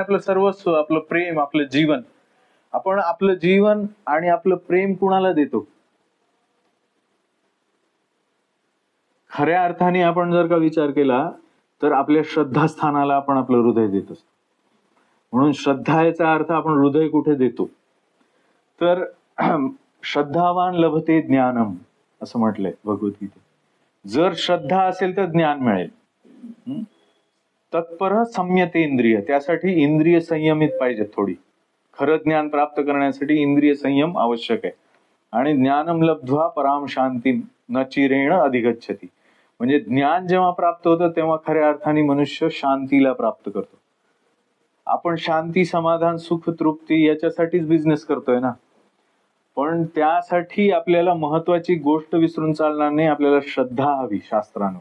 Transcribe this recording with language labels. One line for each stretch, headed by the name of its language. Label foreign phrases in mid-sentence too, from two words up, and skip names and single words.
Marathi: आपलं सर्वस्व, आपलं प्रेम, आपलं जीवन. आपण आपलं जीवन आणि आपलं प्रेम कुणाला देतो? खऱ्या अर्थाने आपण जर का विचार केला तर आपल्या श्रद्धास्थानाला आपण आपलं हृदय देत असतो. म्हणून श्रद्धा याचा अर्थ आपण हृदय कुठे देतो. तर
Sanskrit: श्रद्धावान लभते ज्ञानम
Marathi: असं म्हटलंय भगवद्गीतेत. जर श्रद्धा असेल तर ज्ञान मिळेल.
Sanskrit: तत्पर संयतेंद्रिय,
Marathi: त्यासाठी इंद्रिय संयमित पाहिजेत थोडी. खरं ज्ञान प्राप्त करण्यासाठी इंद्रिय संयम आवश्यक आहे.
Sanskrit: आणि ज्ञानम लब्ध्वा पराम शांतीम न चिरेण अधिगच्छति,
Marathi: म्हणजे ज्ञान जेव्हा प्राप्त होतं तेव्हा खऱ्या अर्थाने मनुष्य शांतीला प्राप्त करतो. आपण शांती, समाधान, सुख, तृप्ती याच्यासाठीच बिझनेस करतोय ना. पण त्यासाठी आपल्याला महत्वाची गोष्ट विसरून चालणार नाही, आपल्याला श्रद्धा हवी शास्त्रांवर.